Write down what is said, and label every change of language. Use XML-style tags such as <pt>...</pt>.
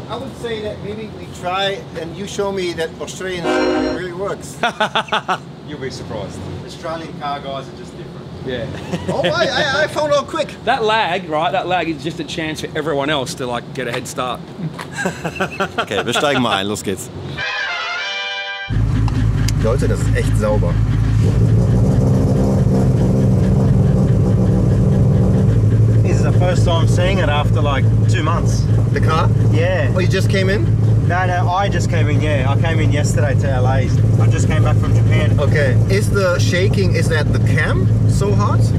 <en>I would say that maybe we try and you show me that Australian really works. You'll be surprised. Australian car guys are just different. Yeah. Oh, I found out quick. That lag, right? That lag is just a chance for everyone else to like get a head start.</en> <de>Okay, wir steigen mal ein. Los geht's. Leute, das ist echt sauber.</de> <en>This is the first time seeing it after like 2 months. The car? Yeah. Oh, you just came in? No, I just came in, I came in yesterday to LA. I just came back from Japan. Okay. Is the shaking, is that the cam so hot?</en>